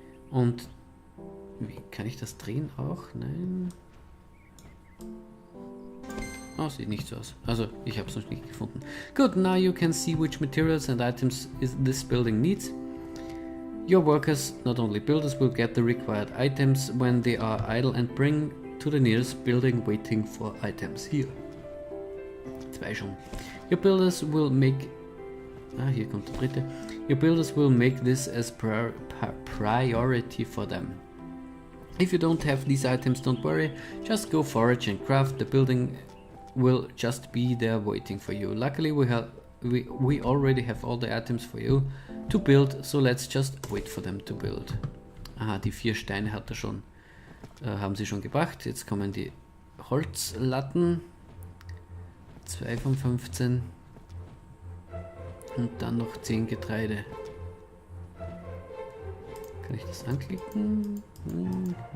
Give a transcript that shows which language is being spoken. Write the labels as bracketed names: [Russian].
[German] Und wie kann ich das drehen auch? Nein. Oh, sieht nicht so aus. Also, ich habe es noch nicht gefunden. [English] Good, now you can see which materials and items this building needs. Your workers, not only builders, will get the required items when they are idle and bring to the nearest building waiting for items. [German] Hier. Zwei schon. [English] Your builders will make... [German] hier kommt der dritte. [English] Your builders will make this as priority for them. If you don't have these items, don't worry. Just go forage and craft. The building will just be there waiting for you. Luckily we already have all the items for you to build, so let's just wait for them to build. [German] Aha, die 4 Steine hat er schon, haben sie schon gebracht. Jetzt kommen die Holzlatten. 2 von 15. Und dann noch 10 Getreide. Kann ich das anklicken? Nein.